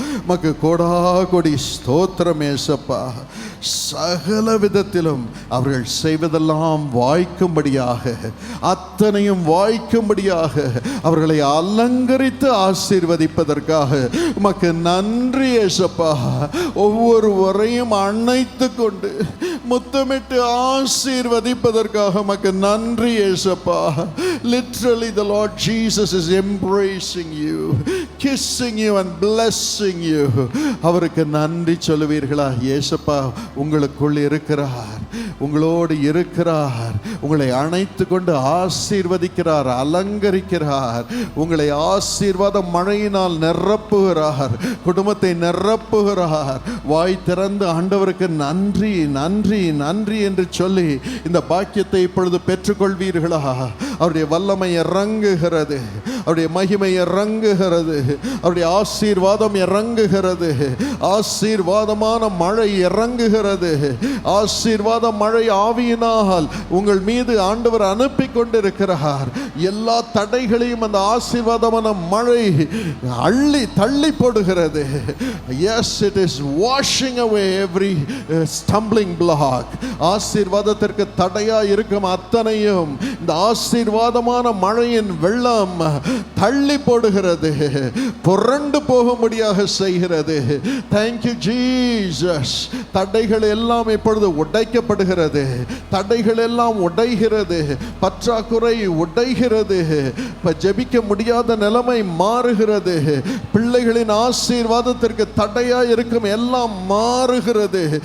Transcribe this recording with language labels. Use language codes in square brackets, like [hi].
[ta] மக்கு கொடா கொடி ஸ்தோத்திரம் ஏசப்பா. சகல விதத்திலும் அவர்கள் செய்வதெல்லாம் வாய்க்கும்படியாக, அத்தனையும் வாய்க்கும்படியாக அவர்களை அலங்கரித்து ஆசீர்வதிப்பதற்காக மக்கு நன்றி ஏசப்பா. ஒவ்வொருவரையும் அணைத்து கொண்டு முத்தமிட்டு ஆசீர்வதிப்பதற்காக மக்கு நன்றி ஏசப்பா. [en] Literally the Lord Jesus is embracing you, kissing you and blessing you. [ta] அவருக்கு நன்றி சொல்லுவீர்களா? ஏசப்பா உங்களுக்குள் இருக்கிறார், உங்களோடு இருக்கிறார், உங்களை அணைத்து கொண்டு ஆசீர்வதிக்கிறார், அலங்கரிக்கிறார், உங்களை ஆசீர்வாத மழையினால் நிரப்புகிறார், குடும்பத்தை நிரப்புகிறார். வாய் திறந்து ஆண்டவருக்கு நன்றி நன்றி நன்றி என்று சொல்லி இந்த பாக்கியத்தை இப்பொழுது பெற்றுக்கொள்வீர்களா? அவருடைய வல்லமை இறங்குகிறது, அவருடைய மகிமை இறங்குகிறது, அவருடைய ஆசீர்வாதம் இறங்குகிறது, ஆசீர்வாதமான மழை இறங்குகிறது. ஆசீர்வாத மழை ஆவியினால் உங்கள் மீது ஆண்டவர் அனுப்பி கொண்டிருக்கிறார். எல்லா தடைகளையும் அந்த ஆசீர்வாதமான மழை அள்ளி தள்ளி போடுகிறது. [en] Yes, it is washing away every stumbling block. [ta] ஆசீர்வாதத்திற்கு தடையா இருக்கும் அத்தனையும் இந்த ஆசீர்வாதமான மழையின் வெள்ளம் தள்ளி போடுகிறது, புரண்டு போகும்படியாக செய்கிறது. [en] Thank you Jesus. [ta] தடைகள் எல்லாம் இப்பொழுது உடைக்கப்படுகிறது, தடைகள் எல்லாம் உடைகிறது, பற்றாக்குறை உடைகிறது, ஜெபிக்க முடியாத நிலைமை மாறுகிறது, பிள்ளைகளின் ஆசீர்வாதத்திற்கு தடையா இருக்கும் எல்லாம் மாறுகிறது.